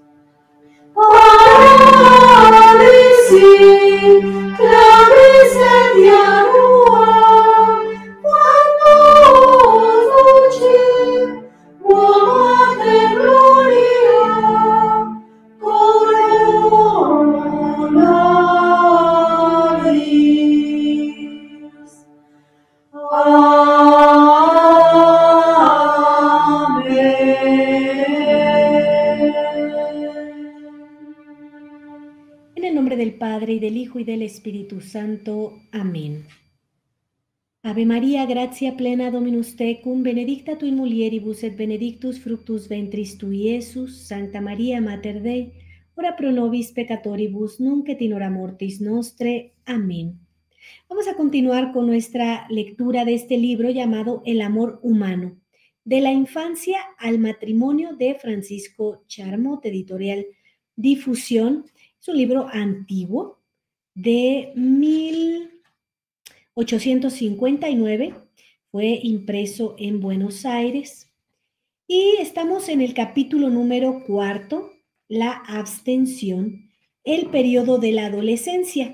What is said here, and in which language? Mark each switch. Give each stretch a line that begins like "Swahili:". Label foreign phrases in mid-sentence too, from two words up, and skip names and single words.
Spanish: Paralisi, clavis et dianuam, quando lucim, muate gloria, coronaris. En el nombre del Padre, y del Hijo, y del Espíritu Santo. Amén.
Latin: Ave María, gratia plena Dominus tecum, benedicta tu in mulieribus et benedictus fructus ventris tui, Iesus. Sancta María, Mater Dei, ora pro nobis peccatoribus, nunc et in hora mortis nostre. Amén.
Spanish: Vamos a continuar con nuestra lectura de este libro llamado El amor humano, de la infancia al matrimonio, de Francisco Charmot, editorial Difusión. Es un libro antiguo, de 1859, fue impreso en Buenos Aires, y estamos en el capítulo número 4, la abstención, el periodo de la adolescencia.